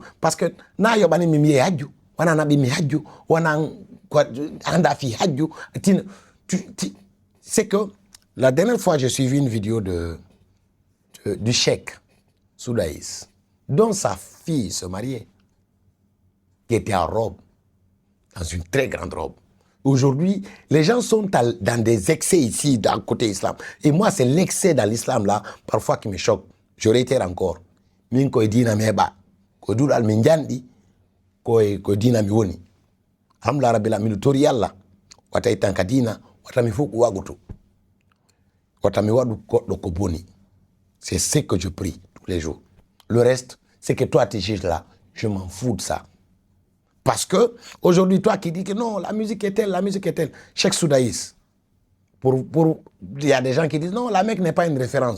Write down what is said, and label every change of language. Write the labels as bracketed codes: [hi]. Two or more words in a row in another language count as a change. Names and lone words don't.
[fr] Parce que, c'est que la dernière fois, j'ai suivi une vidéo du cheikh Soudaïs, dont sa fille se mariait, qui était en robe, dans une très grande robe. Aujourd'hui, les gens sont dans des excès ici, dans le côté islam. Et moi, c'est l'excès dans l'islam, là, parfois, qui me choque. Je réitère encore. [ff] Minko Edina Meba, ko duɗal min janɗi ko dina mi woni [ar] الحمد لله رب العالمين [ff] mi tori yalla wata tan ka dina wata mi fof ko wagoto wata mi waɗu goɗɗo ko boni. [fr] C'est ce que je prie tous les jours. Le reste, c'est que toi tu juges là, je m'en fous de ça. Parce que aujourd'hui, toi qui dis que non, la musique est telle, Cheikh Soudaïs, il y a des gens qui disent non, la Mecque n'est pas une référence.